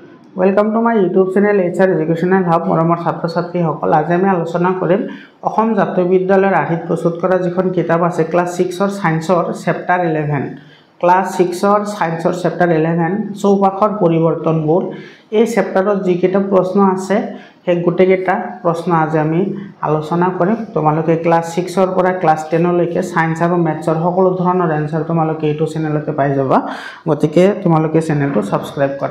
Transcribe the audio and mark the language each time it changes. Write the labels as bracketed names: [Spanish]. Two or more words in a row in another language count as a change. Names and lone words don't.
[English] Welcome to my YouTube channel [Assamese] HR एजुकेशनल हब मरমৰ ছাত্ৰ ছাত্ৰীসকল আজি আমি আলোচনা কৰিম অসম জাতীয় বিদ্যালয়ৰ আৰ্হিত প্ৰস্তুত কৰা যিখন কিতাপ আছে ক্লাস 6 ৰ সায়েন্সৰ চেপ্টাৰ 11 ক্লাস 6 ৰ সায়েন্সৰ চেপ্টাৰ 11 চৌপাশৰ পৰিৱৰ্তনবোৰ এই চেপ্টাৰত যি কেইটা প্ৰশ্ন আছে সেই গুটেকেটা প্ৰশ্ন আজি আমি আলোচনা কৰিম তোমালোকে ক্লাস 6 ৰ পৰা ক্লাস 10 লৈকে সায়েন্স আৰু ম্যাথছৰ সকলো ধৰণৰ এনসাৰ তোমালোকে এইটো চেনেলতে পাই যাবা গতিকে তোমালোকে চেনেলটো সাবস্ক্ৰাইব কৰা